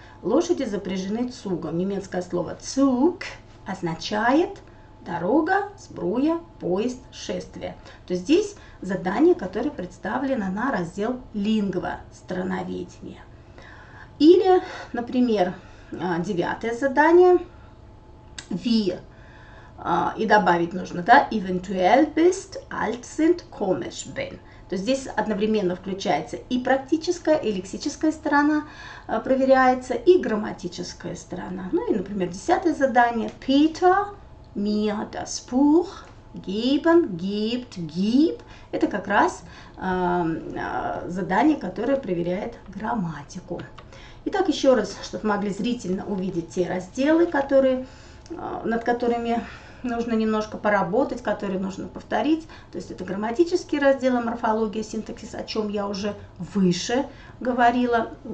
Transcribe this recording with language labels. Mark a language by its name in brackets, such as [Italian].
[Russian] Лошади запряжены цугом. Немецкое слово Zug означает дорога, сбруя, поезд, шествие. То есть здесь задание, которое представлено на раздел лингвостроноведения. Или, например, девятое задание. [German] Wir. [Russian] И добавить нужно, да, [German] eventuell bist, alt sind, komisch bin. [Russian] То есть здесь одновременно включается и практическая, и лексическая сторона проверяется, и грамматическая сторона. Ну и, например, десятое задание. [German] Peter mir das Buch geben, gibt, gib. [Russian] Это как раз задание, которое проверяет грамматику. Итак, еще раз, чтобы могли зрительно увидеть те разделы, над которыми нужно немножко поработать, которые нужно повторить. То есть это грамматические разделы, морфология, синтаксис, о чем я уже выше говорила.